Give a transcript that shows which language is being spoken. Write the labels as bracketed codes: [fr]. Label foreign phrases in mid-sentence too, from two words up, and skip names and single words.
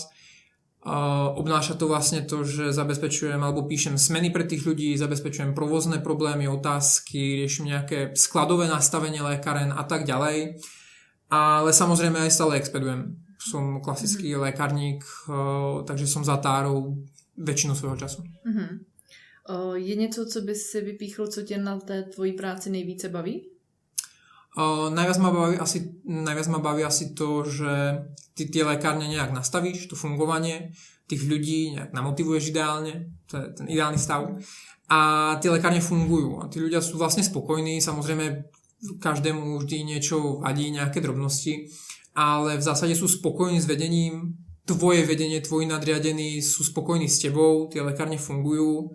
[sk] Obnáša to vlastne to, že zabezpečujem alebo píšem smeny pre tých ľudí, zabezpečujem provozné problémy, otázky, riešim nejaké skladové nastavenie lékáren a tak ďalej. Ale samozrejme aj stále expedujem. Som klasický lékárník, takže som zatárou väčšinu svojho času. [cs] Je něco, co by si vypíchl, co tě na té tvojí práci nejvíce baví? [sk] Najviac ma baví asi to, že ty tie lekárne nejak nastavíš, to fungovanie tých ľudí nejak namotivuješ ideálne, to je ten ideálny stav. A tie lekárne fungujú a tí ľudia sú vlastne spokojní, samozrejme každému vždy niečo vadí, nejaké drobnosti, ale v zásade sú spokojní s vedením, tvoje vedenie, tvoji nadriadení sú spokojní s tebou, tie lekárne fungujú.